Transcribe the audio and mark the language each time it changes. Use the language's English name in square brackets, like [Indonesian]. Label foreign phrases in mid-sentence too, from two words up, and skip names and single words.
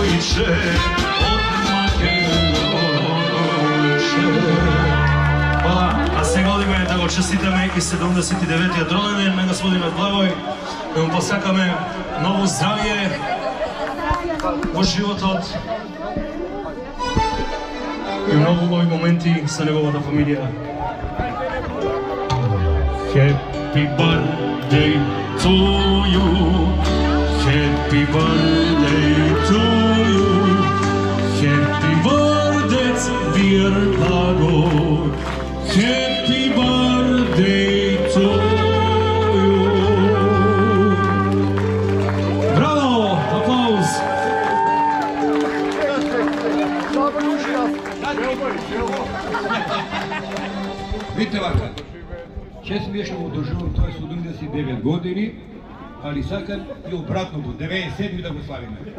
[Macedonian] више од Македонче. Hvala, a сега одиме да го честитаме и 79-тиот роденден на господинот Благој, да му посакаме ново здравје во животот и многу убави моменти со неговата фамилија. [English] Happy birthday to you, happy birthday to you, happy birthday dear Blagoј, happy birthday to you. [Macedonian] Браво, аплауз. Видите вака, чест ми е што го доживам тоа 79 години, али сакам и обратното, 97 да го славиме.